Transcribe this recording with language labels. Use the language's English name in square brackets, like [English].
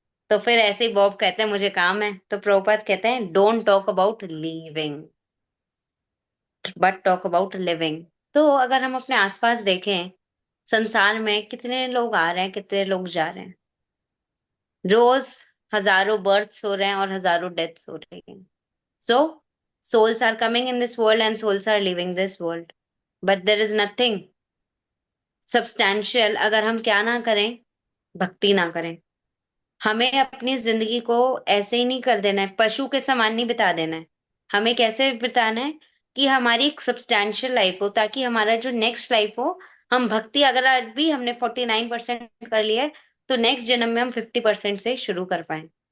[Hindi] तो फिर ऐसे ही बॉब कहते हैं मुझे काम है, तो प्रभुपाद कहते हैं [English] Don't talk about leaving but talk about living. [Hindi] तो अगर हम अपने आसपास देखें, संसार में कितने लोग आ रहे हैं, कितने लोग जा रहे हैं। रोज हजारों बर्थ्स हो रहे हैं और हजारों डेथ्स हो रही हैं। [English] So, souls are coming in this world and souls are leaving this world. But there is nothing substantial [Hindi] अगर हम क्या ना करें, भक्ति ना करें। हमें अपनी जिंदगी को ऐसे ही नहीं कर देना है, पशु के समान नहीं बिता देना है। हमें कैसे बिताना है कि हमारी एक सब्सटैंशियल लाइफ हो, ताकि हमारा जो नेक्स्ट लाइफ हो, हम भक्ति अगर आज भी हमने 49% कर लिया है तो नेक्स्ट जन्म में हम 50% से शुरू कर पाए।